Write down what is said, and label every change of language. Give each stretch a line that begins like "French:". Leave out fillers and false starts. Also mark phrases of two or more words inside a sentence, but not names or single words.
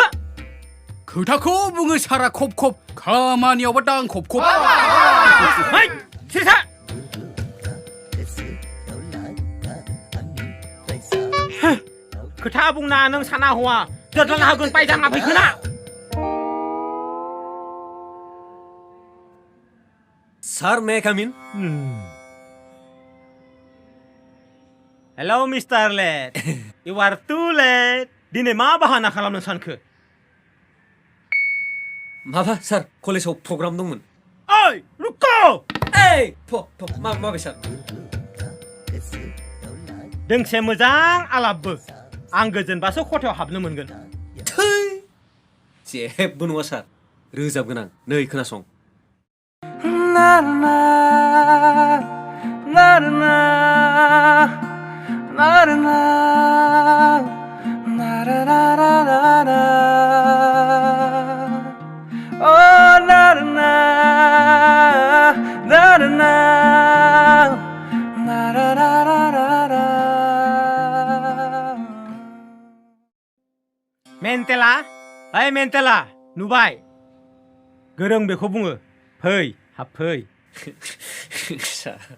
Bodo: खोथाखौ बुङो सारा खब खब खामानियावबा दां खब खब सिरिथा खोथा बुंना नों साना हवा दोदलाना होगोन पायजामा फैखोना
English: Sir, may I come in? Hello, Mr. Late. You are too late.
Bodo: दिनै मा बाहाना खालामनो सानखो? माबा सार कलेजाव प्रग्राम दंमोन। ओइ, रुको! माबे सार? दोंसे मोजां आलापबो। आं गोजोनबासो खथायाव हाबनो मोनगोन। जेबो नङा सार। रोजाबगोन आं। नै खोनासं। na na na na na na na na na na oh na na na na na na na मेन्टेला ओइ मेन्टेला नुबाय गोरों बेखौ बुङो फै हाबफै सार